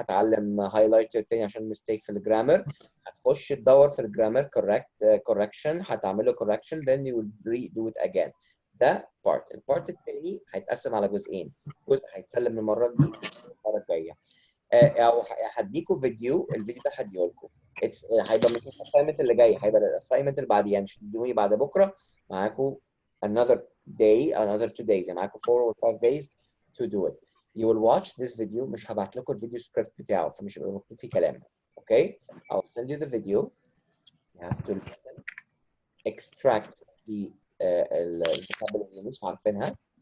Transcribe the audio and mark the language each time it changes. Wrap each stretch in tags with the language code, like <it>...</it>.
<ar>هتعلم highlighter تاني عشان mistake في الجرامر. هتخش تدور في الجرامر correction، هتعمله correction</ar> <en>then you will redo it again.</en> <ar>ده part. البارت التاني هيتقسم على جزئين، جزء هيتسلم المره دي المره الجايه. او هديكوا فيديو، الفيديو ده هديهولكم. هيبقى مش الاسايمنت اللي جاي، هيبقى الاسايمنت اللي بعديه. مش تدوني بعد بكره، معاكم</ar> <en>another day, another 2 days.</en> <ar>يعني معاكم</ar> <en>4 or 5 days to do it. You will watch this video.</en> <ar>مش هبعت لكم الفيديو سكريبت بتاعه، فمش هيبقى مكتوب فيه كلام. Okay?</ar> <en>I'll send you the video. You have to listen. Extract the vocabulary</en> <ar>اللي مش عارفينها.</ar>